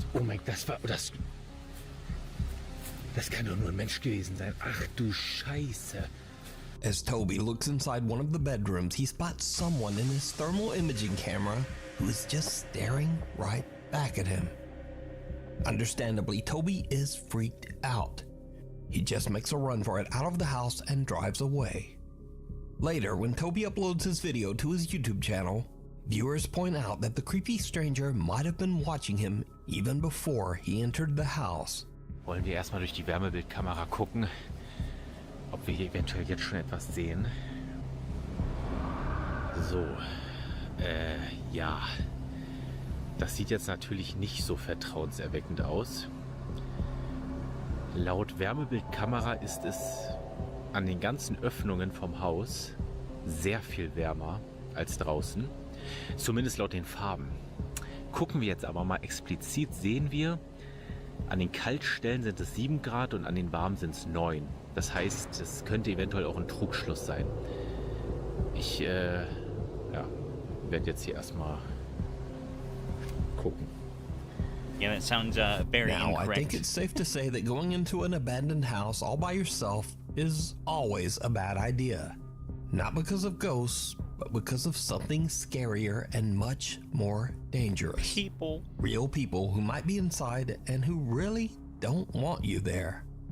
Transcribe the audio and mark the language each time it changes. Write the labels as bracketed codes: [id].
[de] Oh mein Gott, das kann doch nur ein Mensch gewesen sein. Ach du Scheiße. [en] As Toby looks inside one of the bedrooms, he spots someone in his thermal imaging camera who is just staring right back at him. Understandably, Toby is freaked out. He just makes a run for it out of the house and drives away. Later, when Toby uploads his video to his YouTube channel, viewers point out that the creepy stranger might have been watching him even before he entered the house. [de] Wollen wir erstmal durch die Wärmebildkamera gucken, ob wir hier eventuell jetzt schon etwas sehen. So, ja. Das sieht jetzt natürlich nicht so vertrauenserweckend aus. Laut Wärmebildkamera ist es an den ganzen Öffnungen vom Haus sehr viel wärmer als draußen. Zumindest laut den Farben. Gucken wir jetzt aber mal explizit, sehen wir, an den Kaltstellen sind es 7 Grad und an den warmen sind es 9. Das heißt, es könnte eventuell auch ein Trugschluss sein. Ich werde jetzt hier erstmal gucken. [en] Yeah, that sounds very Now, incorrect. I think it's safe to say that going into an abandoned house all by yourself is always a bad idea. Not because of ghosts, but because of something scarier and much more dangerous. People. Real people who might be inside and who really don't want you there.